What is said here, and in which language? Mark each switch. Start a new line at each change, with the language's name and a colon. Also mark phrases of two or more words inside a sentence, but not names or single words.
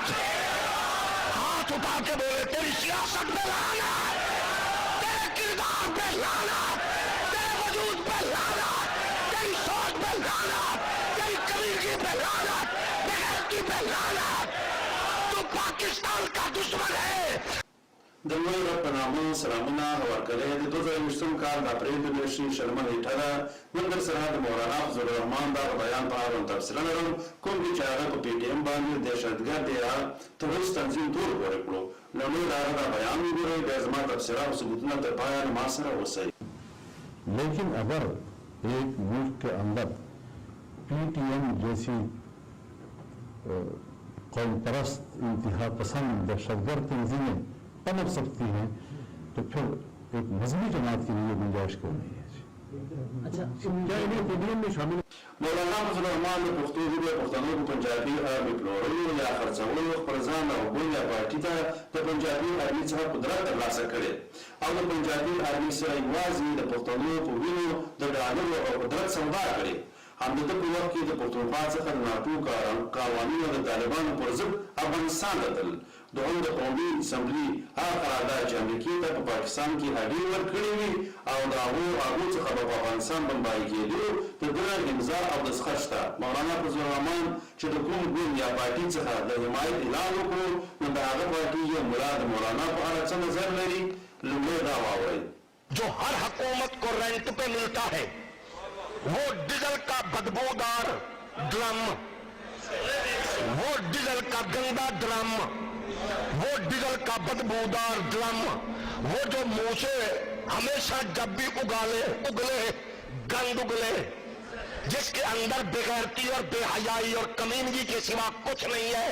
Urdu: ہاتھ اٹھا کے بولے تیری سیاست پہ لعنت, تیرے کردار پہ لعنت, تیرے وجود پہ لعنت, تیری سوچ پہ لعنت, تیری کمیونٹی پہ لعنت, بغیرتی پہ لعنت. تو پاکستان کا دشمن ہے.
Pashto: د لوی رب په نامه سلامونه ورکړی د 2020 کال د اپریل د میاشتې شلمه نیټه ده. نن در سره د مولانا فضل الرحمن دغه بیان په اړه تفصیلا لرم، کوم چې هغه په پی ټي ایم باندې دهشتګرد یا تروریست تنظیم تور پورې کړو. لومړی د هغه بیان وګورئ، بیا زما تفصیلا او ثبوتونه تر پایه ما سره اوسئ.
Urdu: لیکن اگر ایک ملک کے اندر پی ٹی ایم جیسی قوم پرست انتہا پسند دہشتگرد تنظیمیں پنپ سکتی ہیں تو پھر ایک مذہبی جماعت کے لیے گنجائش کیوں نہیں ہے؟ اچھا کیا انہیں پی ٹی ایم میں شامل
Pashto: مولانا فضل الرحمن د پښتو ژبې پښتنو په پنجابي ارمي پلورلو یا خرڅولو خپل ځان او بل یا پارټي ته د پنجابي ارمي څخه قدرت ترلاسه کړي او د پنجابي ارمي سره یوازې د پښتنو په وینو د ډالرو او قدرت سودا کړي. همدغه په وخت کې د پښتونخوا څخه د ناټو قوانینو د طالبانو پر ضد افغانستان ته تلل. دوهم د قومي اسمبلي هغه قرارداد چې امریکې ته په پاکستان کې هډې ورکړې وي او د هغو څخه به په افغانستان بمباري کېدو د دغه امضا او دستخط شته. مولانا فضل الرحمن چې د کوم ګوند یا پارټي څخه د حمایت اعلان وکړو نو د هغه پارټي یا ملا د مولانا په اړه څه نظر لري؟ لومړی دا واورئ.
Urdu: جو ہر حکومت کو رینٹ پہ ملتا ہے وہ ڈیزل کا بدبودار ڈرم، وہ ڈیزل کا گندا ڈرم، وہ ڈیزل کا بدبودار ڈرم، وہ جو منہ سے ہمیشہ جب بھی اگلے گند اگلے، جس کے اندر بغیرتی اور بے حیائی اور کمینگی کے سوا کچھ نہیں ہے.